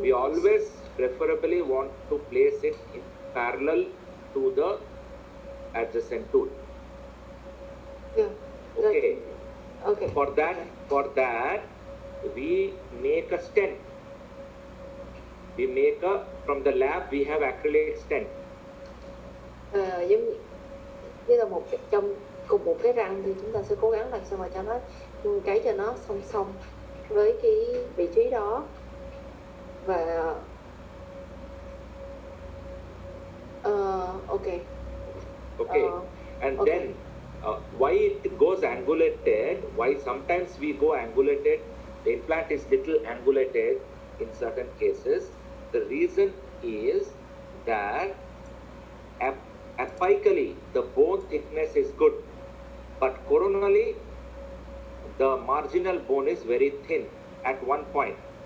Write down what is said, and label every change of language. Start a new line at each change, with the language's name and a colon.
English: We always preferably want to place it in parallel to the adjacent tooth. Yeah. Okay. Okay. For that, we make a stent. From the lab we have acrylic stent.
Vietnamese: Giống như là trong cùng một cái răng thì chúng ta sẽ cố gắng làm sao mà cho nó song song với cái vị trí đó, và okay.
English: And okay. Then why it goes angulated, why sometimes we go angulated, the implant is little angulated in certain cases. The reason is that apically the bone thickness is good, but coronally the marginal bone is very thin at one point.